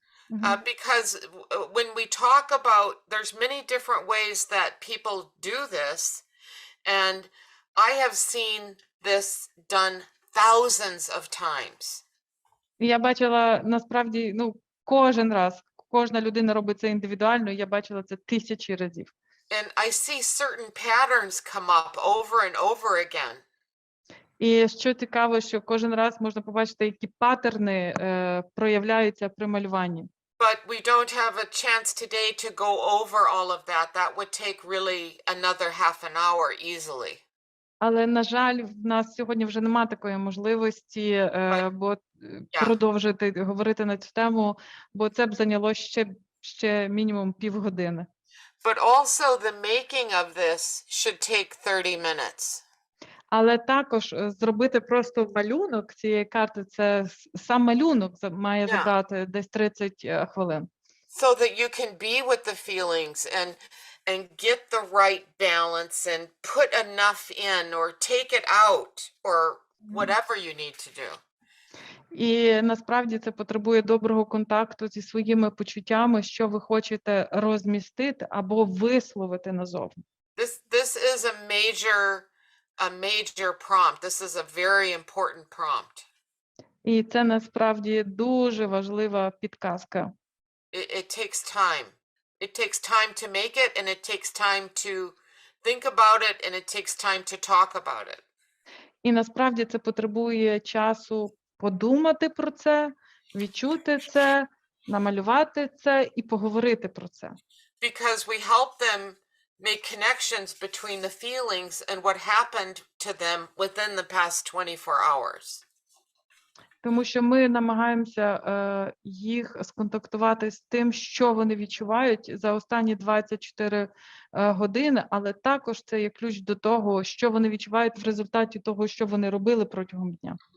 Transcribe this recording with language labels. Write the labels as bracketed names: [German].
[English] Because when we talk about, there's many different ways that people do this, and I have seen this done thousands of times. [Ukrainian] Я бачила, насправді, кожен раз, кожна людина робить це індивідуально, я бачила це тисячі разів. [English] And I see certain patterns come up over and over again. [Ukrainian] І що цікаво, що кожен раз можна побачити, які паттерни проявляються при малюванні. [English] But we don't have a chance today to go over all of that. That would take really another half an hour easily. [Ukrainian] Але, на жаль, в нас сьогодні вже немає такої можливості продовжити говорити на цю тему, бо це б зайняло ще мінімум півгодини. [English] But also the making of this should take 30 minutes. [Ukrainian] Але також зробити просто малюнок цієї карти, це сам малюнок має забрати десь 30 хвилин. [English] So that you can be with the feelings and get the right balance and put enough in or take it out or whatever you need to do. [Ukrainian] І насправді це потребує доброго контакту зі своїми почуттями, що ви хочете розмістити або висловити назовні. [English] This is a major prompt. This is a very important prompt. [Ukrainian] І це насправді дуже важлива підказка. [English] It takes time. It takes time to make it, and it takes time to think about it, and it takes time to talk about it. [Ukrainian] І насправді це потребує часу подумати про це, відчути це, намалювати це і поговорити про це. [English] Because we help them make connections between the feelings and what happened to them within the past 24 hours. [Ukrainian] тому що ми намагаємося їх сконтактувати з тим, що вони відчувають за останні 24 години, але також це є ключ до того, що вони відчувають в результаті того, що вони робили протягом дня.